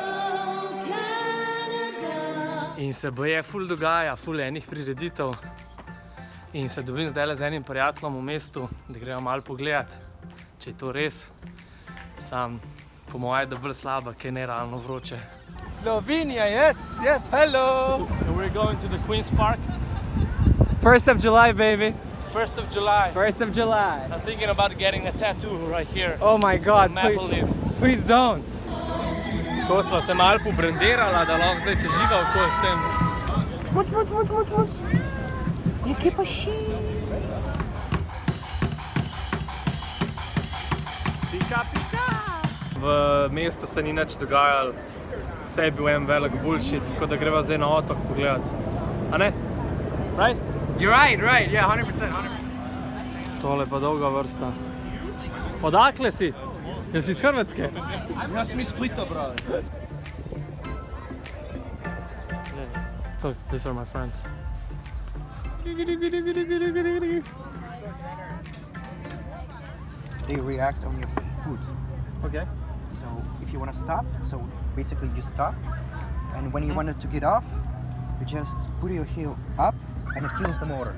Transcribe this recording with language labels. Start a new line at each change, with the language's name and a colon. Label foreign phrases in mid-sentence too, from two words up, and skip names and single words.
Slovenian: In se boje ful dogaja, ful enih prireditev. In se dobim zdajle z enim prijateljem v mestu, da gremo malo pogledat, če je to res. Sam, po moje, da bolj slaba, ker je nerealno vroče.
English: Slovenia, yes, hello! We're going to the Queen's Park. 1st of July, baby. 1st of July. 1st of July. I'm thinking about getting a tattoo right here. Oh my God, Maple leaf. Please don't.
Slovenian: Tako sva se malo pobrenderala, da lahko zdaj teživa okoli s tem. Jakie pasi? Pika, pika! V mestu se ni nič dogajalo. Vse je bil en velik bullshit, tako da greva zdaj na otok pogledat. A ne?
English: Right? You're right, yeah, 100%.
Slovenian: Tole pa dolga vrsta.
Croatian: Odakle si? Jesi iz Hrvatske?
Slovenian: Jaz sem iz Splita, brale.
English: Look, these are my friends. They react on your foot. Okay. So if you want to stop, so basically you stop, and when you want it to get off, you just put your heel up, and it kills the motor.